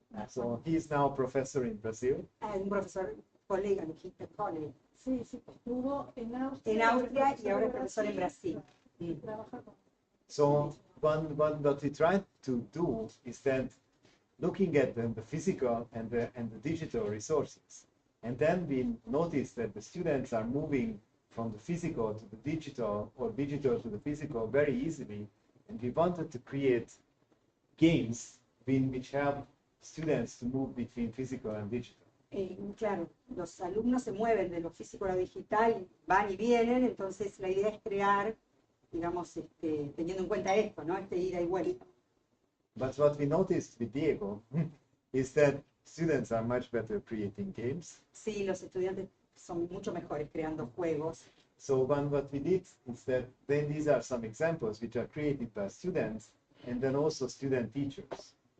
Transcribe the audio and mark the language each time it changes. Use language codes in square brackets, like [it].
[en] So he is now professor in Brazil. [es] Un profesor, colega, colega. Sí, sí, estuvo en Austria. En Austria y ahora es profesor en Brasil. Trabaja con... [en] So what we try to do is that looking at the physical and the digital resources, and then we notice that the students are moving from the physical to the digital or digital to the physical very easily, and we wanted to create games which help students to move between physical and digital. [es] Claro, los alumnos se mueven de lo físico a lo digital, van y vienen, entonces la idea es crear, digamos, teniendo en cuenta esto, ¿no? Ida y vuelta. [en] But what we noticed with Diego is that students are much better creating games. [es] Sí, los estudiantes son mucho mejores creando juegos. [en] So what we did is that then these are some examples which are created by students and then also student teachers.